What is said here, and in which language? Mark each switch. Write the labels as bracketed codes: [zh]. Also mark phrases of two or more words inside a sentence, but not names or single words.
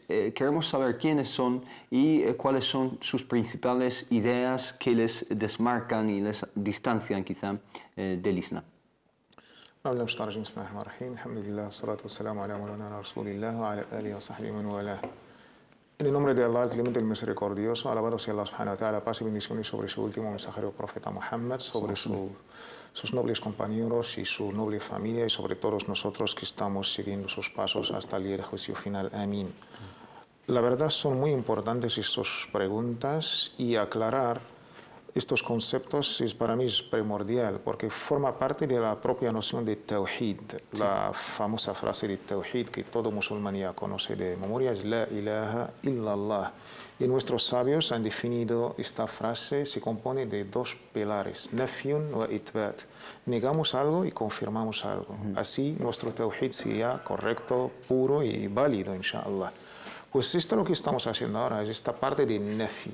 [es] Queremos saber quiénes son y cuáles son sus principales ideas que les desmarcan y les distancian quizá del Islam. En el nombre de Allah, el Clemente, el Misericordioso, alabado sea Allah [ar] سبحانه وتعالى, [es] paz y bendiciones sobre su último mensajero profeta Muhammad, sobre sus nobles compañeros y su noble familia, y sobre todos nosotros que estamos siguiendo sus pasos hasta el día del juicio final. Amén. La verdad, son muy importantes estas preguntas, y aclarar estos conceptos para mí es primordial, porque forma parte de la propia noción de Tawhid. La famosa frase de Tawhid que todo musulmán ya conoce de memoria es [ar] لا إله إلا الله. [es] Y nuestros sabios han definido esta frase, se compone de dos pilares, [ar] نفي وإثبات. [es] Negamos algo y confirmamos algo. Así nuestro Tawhid sería correcto, puro y válido, inshallah. Pues esto lo que estamos haciendo ahora es esta parte de Nafi.